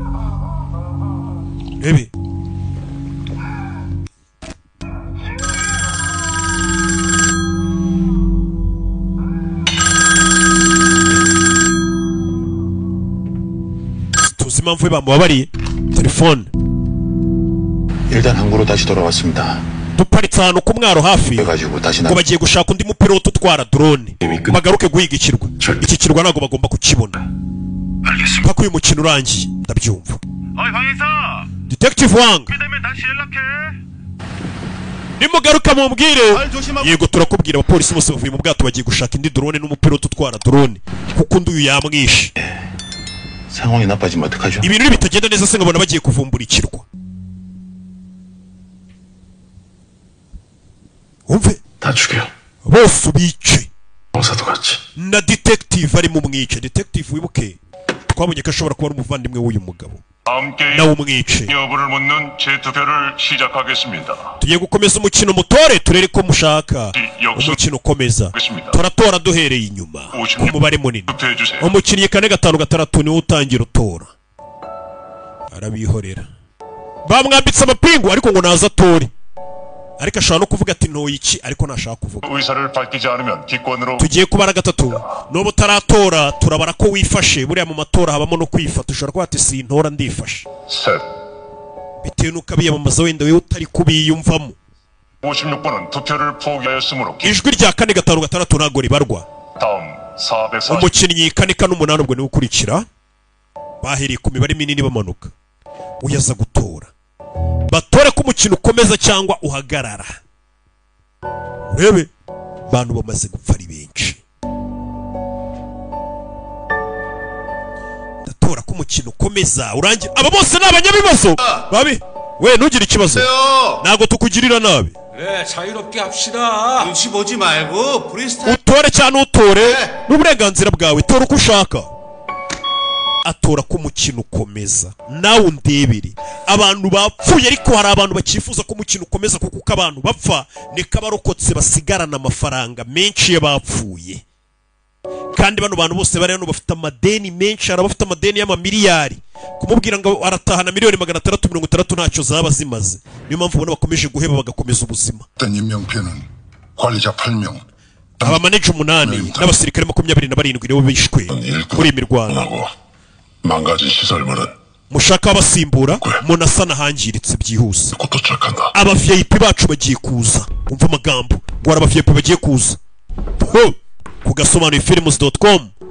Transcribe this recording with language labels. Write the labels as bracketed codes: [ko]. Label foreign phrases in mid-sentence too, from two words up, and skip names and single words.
[rw] Bebe. impamvu bamubabariye. Telefone. [ko] 일단 항구로 다시 돌아왔습니다. [rw] Duparitse ahantu ku mwaro hafi ngo bagiye gushaka undi mupiloto utwara drone bagaruke guhiga ikirwa. Iki kirwa ntabwo bagomba kukibona mpaka uyu mukino urangiye. Ndabyumva. Detective Wang, nimugaruka mumbwire. Yego turakubwira abapolisi bose bavuye mu bwato bagiye gushaka indi drone n'umupiloto utwara drone kuko undi uyu yamwishe. [ko] 상황이 나빠지면 어떡하죠? [rw] Ibintu bitagenda neza se ngabona bagiye kuvumbura ikirwa. Umve [ko] 다 죽여. [rw] bose ubice. [ko] 형사도 같이. [rw] Na detective ari mu mwice. Detective wibuke twabonye ko ashobora kuba ari umuvandimwe w'uyu mugabo. nawe umwice. [ko] 여부를 묻는 재투표를 시작하겠습니다. [rw] Tugiye gukomeza umukino mutore turere ko mushaka. Umukino ukomeza. Turatora duhereye inyuma ku mubare munini. Umukinnyi 4-5-6 niwe utangira utora. Arabihorera. Bamwambitse amapingu ariko ngo naza atore. Ariko ashaka no kuvuga ati ntoyi iki ariko nashaka kuvuga. [ko] 의사를 밝히지 않으면 기권으로. [rw] Tugiye kubara gatatu. Nobo taratora turabara ko wifashe buriya mu matora habamo no kwifata. Ushobora kuba ati sintora ndifashe. [ko] 셋. [rw] Bitewe nuko abiyamamaza wenda we utari kubiyumvamo. [ko] 56번은 투표를 포기하였으므로 [rw] ijwi rya 4-6 ntago ribarwa. [ko] 다음 440 [rw] umukinnyi 4-8 ubwo ni ukurikira bahereye ku mibare minini bamanuka uyaza gutora batore ko umukino ukomeza cyangwa uhagarara. urebe bantu bamaze gupfa ari benshi. ndatora ko umukino ukomeza urangira. aba bose ni abanyabibazo babi. we ntugire ikibazo ntago tukugirira nabi. [ko] 그래 자유롭게 합시다. 눈치 보지 말고 프리스타일. [rw] utore cyane utore n'uburenganzira bwawe tora uko ushaka. atora ko umukino ukomeza nawe undebere. abantu bapfuye ariko hari abantu bakifuza ko umukino ukomeza kuko uko abantu bapfa niko abarokotse basigarana amafaranga menshi y'abapfuye. kandi bano bantu bose bari hano bafite amadeni menshi. hari abafite amadeni y'amamiliyari. kumubwira ngo aratahana miliyoni 660 ntacyo zaba zimaze. niyo mpamvu ubona bakomeje guheba bagakomeza ubuzima. [ko] 임명표는 관리자 8명, [rw] abamaneja 8 n'abasirikare 27 nibo bishwe muri iyi mirwano. [ko] 망가진 시설물은 [rw] mushaka abasimbura munasana hangiritse byihuse. [ko] 곧 도착한다. [rw] aba VIP bacu bagiye kuza. umva amagambo ngo aba VIP bagiye kuza. ku gasobanuye films.com.